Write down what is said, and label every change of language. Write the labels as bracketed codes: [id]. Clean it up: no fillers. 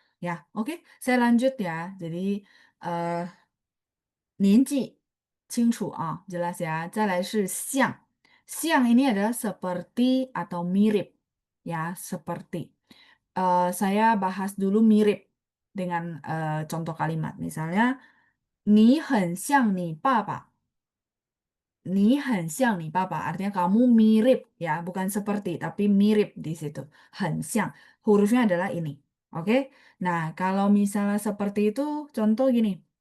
[id] Ya, oke, saya lanjut ya. Jadi [zh] 年纪清楚啊， [id] jelas ya. [zh] 再来是像，像 [id] ini adalah seperti atau mirip ya, seperti. Saya bahas dulu mirip dengan contoh kalimat. Misalnya, [zh] 你很像你爸爸. 你很像你爸爸 [id] artinya kamu mirip ya, bukan seperti tapi mirip di situ. 很像 hurufnya adalah ini. Oke. Nah, kalau misalnya seperti itu contoh gini.